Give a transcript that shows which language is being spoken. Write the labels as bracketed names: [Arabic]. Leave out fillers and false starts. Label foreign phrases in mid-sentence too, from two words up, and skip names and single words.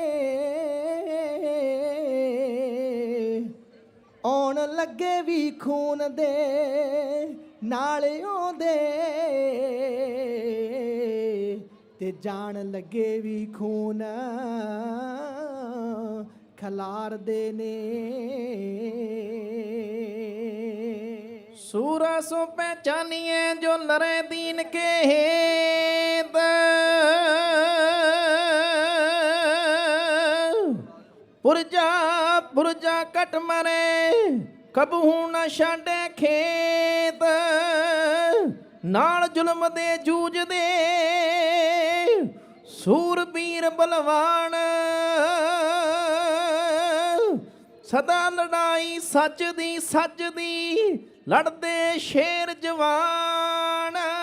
[Punjabi] ਆਉਣ ਲੱਗੇ ਵੀ ਖੂਨ ਦੇ ਨਾਲ ਆਉਂਦੇ ਤੇ ਜਾਣ ਲੱਗੇ ਵੀ ਖੂਨ ਖਲਾਰਦੇ ਨੇ [Hindi] सूरा सो पहचानिए जो लरे दीन के हेत पुरजा पुरजा कट मरे कबहू न छाडे खेत [Punjabi] ਨਾਲ ਜ਼ੁਲਮ ਦੇ ਜੂਝਦੇ ਸੂਰਬੀਰ ਬਲਵਾਨ ਸਦਾ ਲੜਾਈ ਸੱਚ ਦੀ ਲੜਦੇ ਸ਼ੇਰ ਜਵਾਨ